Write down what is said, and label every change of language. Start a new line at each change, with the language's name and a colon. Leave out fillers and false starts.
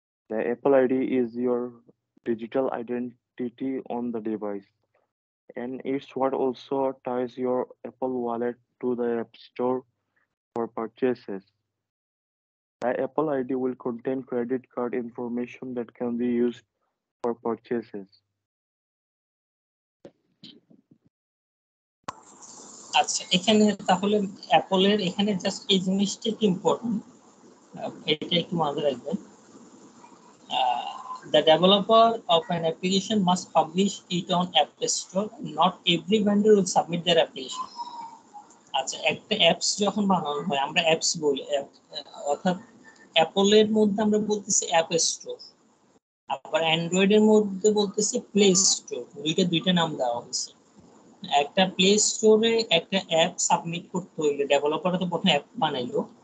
English: The Apple ID is your digital identity on the device, and it's what also ties your Apple Wallet to the App Store for purchases. The Apple ID will contain credit card information that can be used for purchases.
Bangla: আচ্ছা, এখানে তাহলে অ্যাপলের এখানে just এই জিনিসটা কি important, এটা একটু মাথায় রাখবেন।
English: The developer of an application must publish it on App Store. Not every vendor will submit their application.
Bangla: আচ্ছা, একটা অ্যাপস যখন বানানো হয় আমরা অ্যাপস বলি, অর্থাৎ অ্যাপলের মধ্যে আমরা বলতেছি অ্যাপ স্টোর, আবার অ্যান্ড্রয়েডের মধ্যে বলতেছি প্লে স্টোর। দুইটা নাম দেওয়া হয়েছে। একটা প্লে স্টোরে একটা অ্যাপ সাবমিট করতে হইলে ডেভেলপাররা তো প্রথমে অ্যাপ বানাইলো।